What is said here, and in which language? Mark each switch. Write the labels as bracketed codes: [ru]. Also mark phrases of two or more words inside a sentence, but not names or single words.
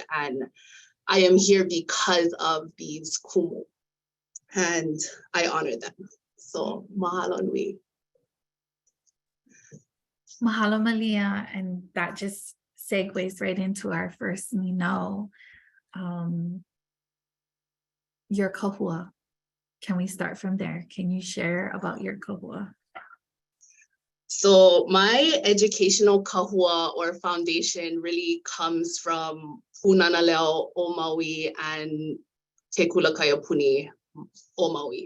[en] And I am here because of these kumu, and I honor them. [haw] So mahalo nui. [en] Mahalo Mālia, and that just segues right into our first mino, your kahua. Can we start from there? Can you share about your kahua? So my educational kahua or foundation really comes from Punana Leo o Maui and Te Kulakaya Puni o Maui.